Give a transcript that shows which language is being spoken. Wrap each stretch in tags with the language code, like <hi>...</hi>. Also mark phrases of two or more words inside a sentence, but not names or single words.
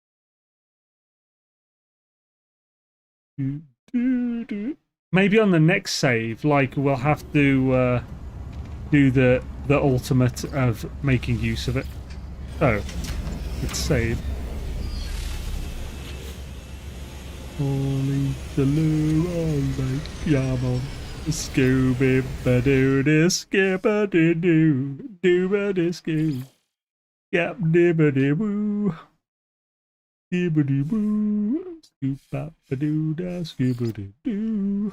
<en>Maybe on the next save, like, we'll have to do the ultimate of making use of it. So let's save. Holy Saloo, Yamon, Scooby Badoo, Skipper Doo Doo, Dooba Disco, Yap Dibbity Woo, Dibbity Woo, Scoop Bap Badoo, Scooby Doo.</en>